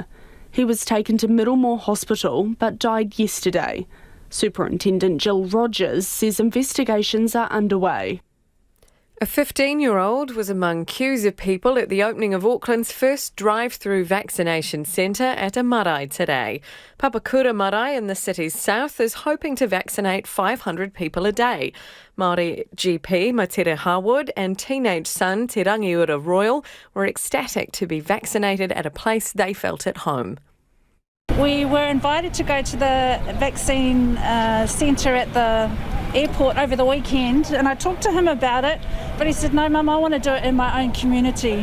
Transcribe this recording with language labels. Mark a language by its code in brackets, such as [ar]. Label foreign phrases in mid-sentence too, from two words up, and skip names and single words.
[en] He was taken to Middlemore Hospital but died yesterday. Superintendent Jill Rogers says investigations are underway. A 15-year-old was among queues of people at the opening of Auckland's first drive-through vaccination centre at a marae today. Papakura Marae in the city's south is hoping to vaccinate 500 people a day. Māori GP Matere Harwood and teenage son Te Rangiora Royal were ecstatic to be vaccinated at a place they felt at home. We were invited to go to the vaccine centre at the airport over the weekend, and I talked to him about it, but he said, no Mum, I want to do it in my own community.